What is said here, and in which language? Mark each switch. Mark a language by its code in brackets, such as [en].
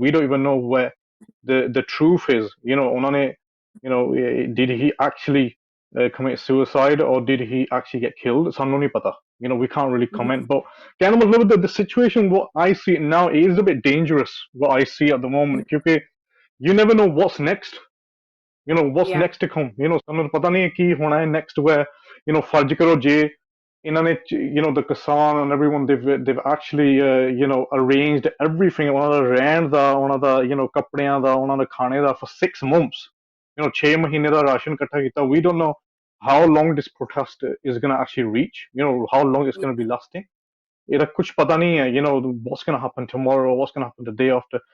[en] We don't even know where the truth is. [pa] ਉਹਨਾਂ ਨੇ, [en] did he actually commit suicide or did he actually get killed? [pa] ਸਾਨੂੰ ਨਹੀਂ ਪਤਾ. [en] We can't really comment. But [pa] ਕਹਿਣ ਦਾ ਮਤਲਬ [en] the situation what I see now is a bit dangerous. What I see at the moment, ਕਿਉਂਕਿ you never know what's next. What's next to come. [pa] ਸਾਨੂੰ ਪਤਾ ਨਹੀਂ ਕੀ ਹੋਣਾ ਹੈ [en] next where [pa] ਫਰਜ਼ ਕਰੋ ਜੇ ਇਹਨਾਂ ਨੇ [en] the Kisaan and everyone they've actually arranged everything [pa] ਉਹਨਾਂ ਦਾ ਰਹਿਣ ਦਾ ਉਹਨਾਂ ਦਾ ਕੱਪੜਿਆਂ ਦਾ ਉਹਨਾਂ ਦਾ ਖਾਣੇ ਦਾ [en] for 6 months [pa] 6 ਮਹੀਨੇ ਦਾ ਰਾਸ਼ਨ ਇਕੱਠਾ ਕੀਤਾ. [en] We don't know how long this protest is going to actually reach, how long it's going to be lasting. [pa] ਇਹਦਾ ਕੁਝ ਪਤਾ ਨਹੀਂ ਹੈ [en] what's going to happen tomorrow, what's going to happen the day after.